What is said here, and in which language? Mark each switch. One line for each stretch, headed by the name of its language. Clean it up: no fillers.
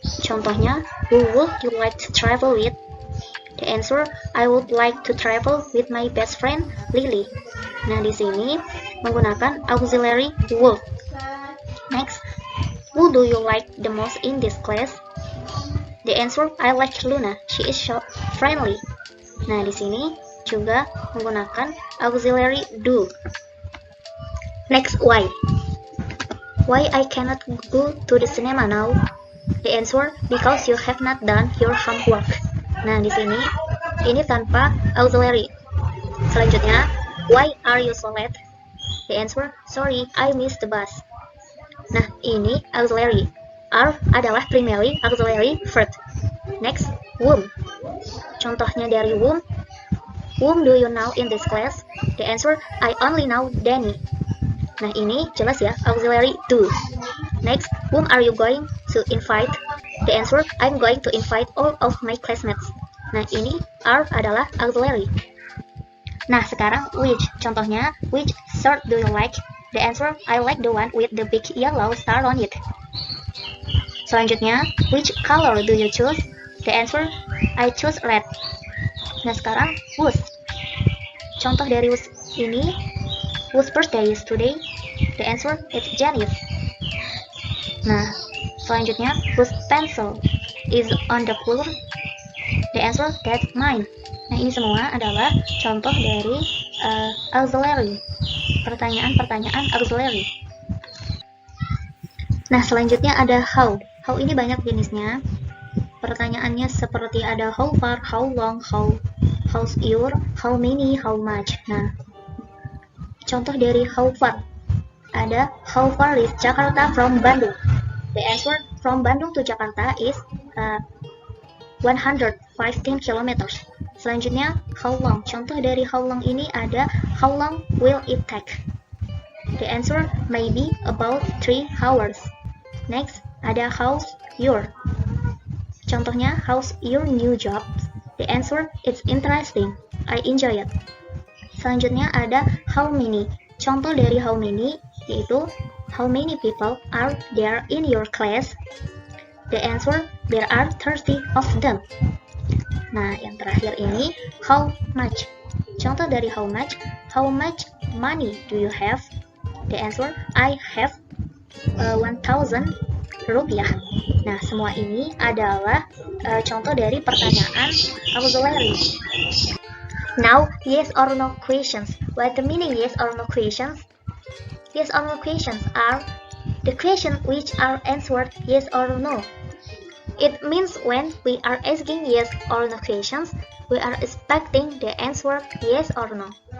Indonesian: Contohnya,
English: who would you like to travel with? The answer, I would like to travel with my best friend, Lily.
Indonesian: Nah, di sini menggunakan
English: auxiliary would. Next, who do you like the most in this class? The answer, I like Luna. She is so friendly.
Indonesian: Nah, di sini juga menggunakan auxiliary do.
English: Next, why. Why I cannot go to the cinema now? The answer, because you have not done your homework.
Indonesian: Nah, di sini ini tanpa auxiliary. Selanjutnya,
English: why are you so late? The answer, sorry, I missed the bus.
Indonesian: Nah, ini
English: auxiliary. Are adalah primary auxiliary verb. Next, whom.
Indonesian: Contohnya dari whom.
English: Whom do you know in this class? The answer, I only know Danny.
Indonesian: Nah, ini jelas ya,
English: auxiliary do. Next, whom are you going to invite? The answer, I'm going to invite all of my classmates.
Indonesian: Nah, ini are adalah auxiliary. Nah, sekarang which. Contohnya,
English: which shirt do you like? The answer, I like the one with the big yellow star on it. Selanjutnya, which color do you choose? The answer, I choose red.
Indonesian: Nah, sekarang
English: whose.
Indonesian: Contoh dari
English: whose ini, whose birthday is today? The answer, it's Janice.
Indonesian: Nah, selanjutnya,
English: whose pencil is on the floor? The answer, that's mine.
Indonesian: Nah, ini semua adalah contoh dari auxiliary. Pertanyaan-pertanyaan auxiliary. Nah, selanjutnya ada how. How ini banyak jenisnya. Pertanyaannya seperti ada how far, how long, how's your, how many, how much. Nah, contoh dari
English: how far. Ada how far is Jakarta from Bandung? The answer, from Bandung to Jakarta is 115 kilometers.
Indonesian: Selanjutnya, how long. Contoh dari
English: how long ini ada how long will it take? The answer, maybe about 3 hours. Next, ada how's your. Contohnya, how's your new job? The answer, it's interesting. I enjoy it.
Indonesian: Selanjutnya ada how many. Contoh dari
English: how many yaitu how many people are there in your class? The answer, there are 30 of them.
Indonesian: Nah, yang terakhir ini how much. Contoh dari
English: how much money do you have? The answer, I have 1,000 rupiah.
Indonesian: Nah, semua ini adalah contoh dari pertanyaan auxiliary.
English: Now, yes or no questions. What the meaning yes or no questions? Yes or no questions are the questions which are answered yes or no. It means when we are asking yes or no questions, we are expecting the answer yes or no.